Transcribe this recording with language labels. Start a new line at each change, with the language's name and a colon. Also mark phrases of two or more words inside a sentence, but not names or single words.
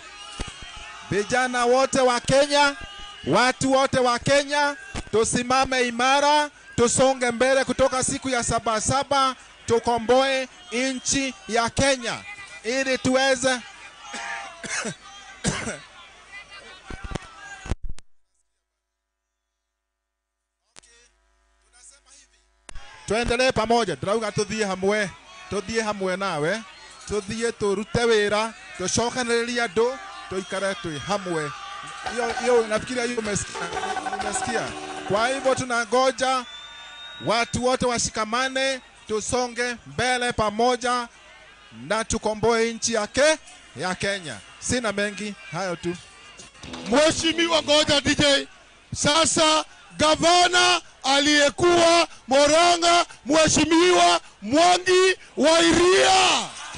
Swahili: Vijana wote wa Kenya, watu wote wa Kenya, tusimame imara, tusonge mbele kutoka siku ya Sabasaba, tukomboe nchi ya Kenya ili tuweze tuendelee pamoja.
Kikuyu: Drauga tuthie hamwe nawe, tuthie turute wira, tucokanĩrĩrie andũ, tuikare tui hamwe.
Swahili: Hiyo nafikiria hiyo umesikia. Kwa hivyo tunangoja watu wote washikamane, tusonge mbele pamoja na tukomboe nchi ya Kenya. Sina mengi, hayo tu. Mheshimiwa, ngoja DJ. Sasa gavana aliyekuwa Murang'a, Mheshimiwa Mwangi wa Iria.